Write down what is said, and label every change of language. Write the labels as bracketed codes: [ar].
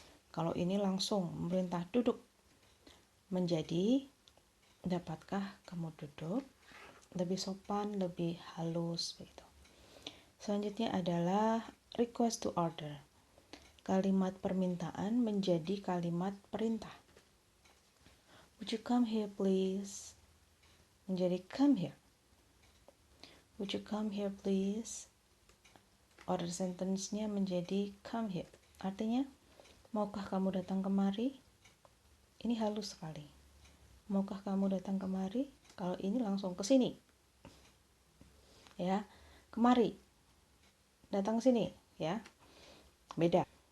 [id] Kalau ini langsung memerintah duduk, menjadi dapatkah kamu duduk? Lebih sopan, lebih halus begitu. Selanjutnya adalah request to order. Kalimat permintaan menjadi kalimat perintah. [en] Would you come here please? [id] Menjadi [en] come here. Would you come here please? [id] Order sentence-nya menjadi [en] come here. [id] Artinya, maukah kamu datang kemari? Ini halus sekali. Maukah kamu datang kemari? Kalau ini langsung ke sini. Ya, kemari. Datang sini, ya. Beda.